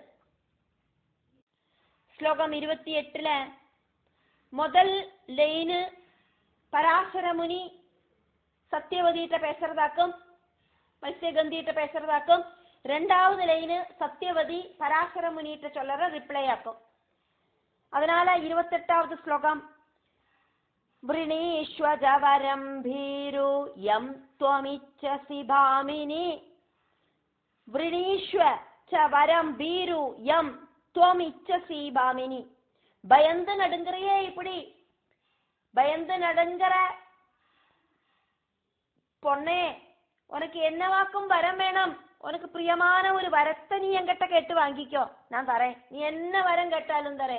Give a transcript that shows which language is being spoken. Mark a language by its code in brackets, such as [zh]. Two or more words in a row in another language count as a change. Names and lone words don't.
[ta] ஸ்லோகம் 28ல முதல் லைனு பராசர முனி சத்தியவதியிட்ட பேசுறதாக்கும் மத்ஸ்யகந்தியிட்ட பேசுறதாக்கும். ரெண்டாவது லைனு சத்தியவதி பராசர முனியிட்ட சொல்லற ரிப்ளை ஆக்கும். அதனால 28வது ஸ்லோகம். [sa] വൃണീഷ്വജവരം ഭീരു യം ത്വമിച്ഛസി ഭാമിനി. വൃണീഷ്വ ച വരം ഭീരു യം ത്വമിച്ഛസി ഭാമിനി. [ta] பயந்து நடுங்கறையே இப்படி பயந்து நடுங்கற பொண்ணே, உனக்கு என்னவாக்கும் வரம் வேணும்? உனக்கு பிரியமான ஒரு வரத்தை நீ என்கிட்ட கேட்டு வாங்கிக்கோ, நான் தரேன். நீ என்ன வரம் கேட்டாலும் தரேன்.